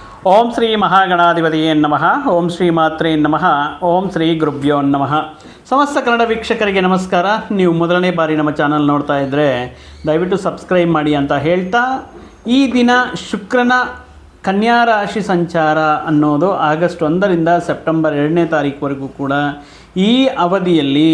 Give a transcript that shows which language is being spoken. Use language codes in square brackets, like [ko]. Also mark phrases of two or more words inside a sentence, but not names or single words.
[sa] ಓಂ ಶ್ರೀ ಮಹಾಗಣಾಧಿಪತಿಯೇ ನಮಃ. ಓಂ ಶ್ರೀ ಮಾತ್ರೇ ನಮಃ. ಓಂ ಶ್ರೀ ಗುರುಭ್ಯೋ ನಮಃ. [kn] ಸಮಸ್ತ ಕನ್ನಡ ವೀಕ್ಷಕರಿಗೆ ನಮಸ್ಕಾರ. ನೀವು ಮೊದಲನೇ ಬಾರಿ ನಮ್ಮ ಚಾನಲ್ ನೋಡ್ತಾ ಇದ್ದರೆ ದಯವಿಟ್ಟು ಸಬ್ಸ್ಕ್ರೈಬ್ ಮಾಡಿ ಅಂತ ಹೇಳ್ತಾ, ಈ ದಿನ ಶುಕ್ರನ ಕನ್ಯಾ ರಾಶಿ ಸಂಚಾರ ಅನ್ನೋದು ಆಗಸ್ಟ್ 1ರಿಂದ ಸೆಪ್ಟೆಂಬರ್ 2ನೇ ತಾರೀಕುವರೆಗೂ ಕೂಡ ಈ ಅವಧಿಯಲ್ಲಿ